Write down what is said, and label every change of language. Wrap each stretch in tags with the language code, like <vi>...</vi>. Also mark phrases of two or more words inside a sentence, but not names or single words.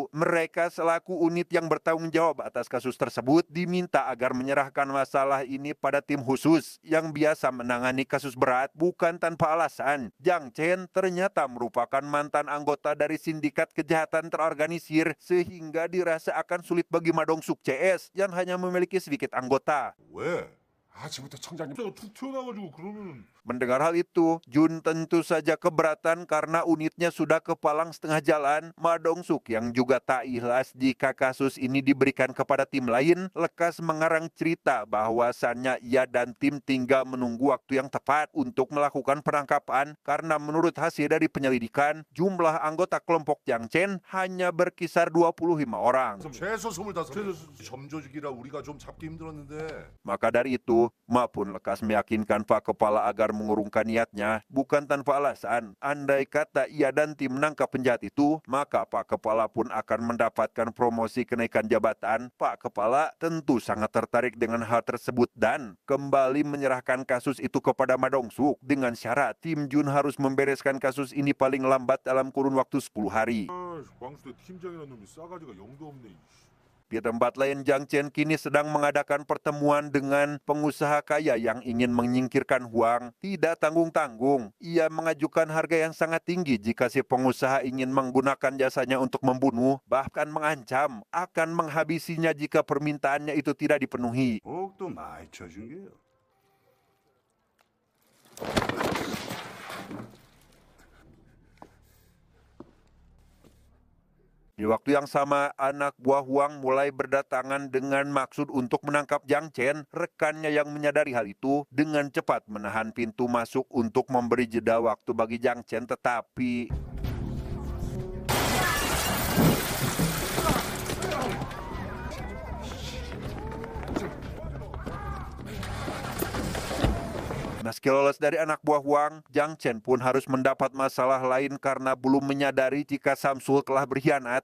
<id>Mereka selaku unit yang bertanggung jawab atas kasus tersebut diminta agar menyerahkan masalah ini pada tim khusus yang biasa menangani kasus berat bukan tanpa alasan. Jang Chen ternyata merupakan mantan anggota dari sindikat kejahatan terorganisir sehingga dirasa akan sulit bagi Ma Dong-suk CS yang hanya memiliki sedikit anggota.</id> <ko>왜? 아침부터 청장님 내가 툭 튀어나와가지고 그러면은</ko> <id>Mendengar hal itu, Jun tentu saja keberatan karena unitnya sudah kepalang setengah jalan. Ma Dong-suk yang juga tak ikhlas jika kasus ini diberikan kepada tim lain, lekas mengarang cerita bahwasannya ia dan tim tinggal menunggu waktu yang tepat untuk melakukan penangkapan karena menurut hasil dari penyelidikan, jumlah anggota kelompok Jang Chen hanya berkisar 25 orang.</id> <ko>최소 25명. 점조직이라 우리가 좀 잡기 힘들었는데.</ko> <id>Maka dari itu, Ma pun lekas meyakinkan Pak Kepala agar mengurungkan niatnya, bukan tanpa alasan. Andai kata ia dan tim menangkap penjahat itu, maka Pak Kepala pun akan mendapatkan promosi kenaikan jabatan. Pak Kepala tentu sangat tertarik dengan hal tersebut dan kembali menyerahkan kasus itu kepada Ma Dong-suk dengan syarat tim Jun harus membereskan kasus ini paling lambat dalam kurun waktu 10 hari.</id> <ko>광수대 팀장이라는 놈이 싸가지가 영도 없네.</ko> <id>Di tempat lain, Jang Chen kini sedang mengadakan pertemuan dengan pengusaha kaya yang ingin menyingkirkan Huang. Tidak tanggung-tanggung, ia mengajukan harga yang sangat tinggi jika si pengusaha ingin menggunakan jasanya untuk membunuh, bahkan mengancam akan menghabisinya jika permintaannya itu tidak dipenuhi.</id> <ko>더욱더 많이 쳐준 게요.</ko> <id>Di waktu yang sama, anak buah Huang mulai berdatangan dengan maksud untuk menangkap Jang Chen. Rekannya yang menyadari hal itu dengan cepat menahan pintu masuk untuk memberi jeda waktu bagi Jang Chen, tetapi meski lolos dari anak buah Huang, Jang Chen pun harus mendapat masalah lain karena belum menyadari jika Samsul telah berkhianat.</id>